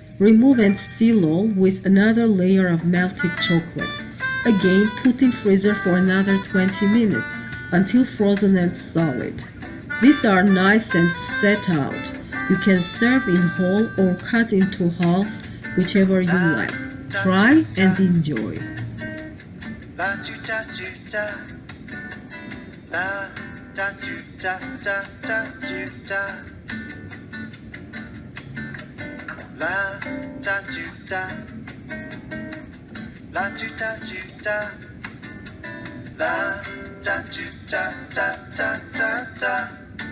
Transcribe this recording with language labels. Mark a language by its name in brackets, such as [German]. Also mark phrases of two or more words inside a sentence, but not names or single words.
[English] Remove and seal all with another layer of melted chocolate. Again, put in freezer for another 20 minutes until frozen and solid. These are nice and set out. You can serve in whole or cut into halves, whichever you like. Try and enjoy. La tu ta tu ta, la ta tu ta ta ta tu ta, la ta tu ta, la tu ta tu ta, la ta tu ta ta ta ta ta.